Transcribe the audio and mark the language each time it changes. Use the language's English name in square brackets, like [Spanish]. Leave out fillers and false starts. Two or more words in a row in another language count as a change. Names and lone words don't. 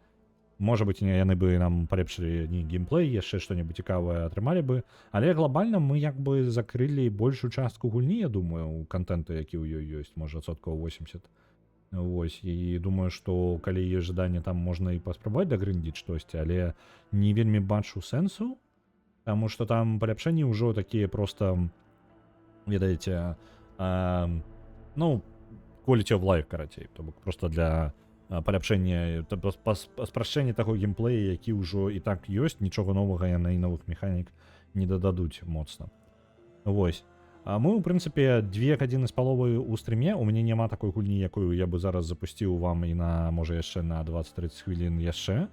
[Belarusian] Можа быць, яны бы нам палепшылі не геймплей, яшчэ што-небудзь цікавае атрымалі бы, але глобальна мы як бы закрылі большую частку гульні, я думаю, кантэнту, які ў ёй ёсць, можа, 80%. Вось, і думаю, што калі ёсць жаданне, там можна і паспрабаваць дагрындзіць штосьці, але не вельмі бачу сэнсу, таму што там паляпшэнні ўжо такія проста, ведаеце, ну, [English] quality of life, [Belarusian] карацей, то бок проста для паляпшэнне, спрашчэнне таго геймплея, які ўжо і так ёсць, нічога новага яны і новых механік не дададуць моцна. Вось. Мы, у прынцыпе, 2 гадзіны з паловай у стрыме, у мяне няма такой гульні, якую я бы зараз запусціў вам і на, можа, яшчэ на 20-30 хвілін яшчэ.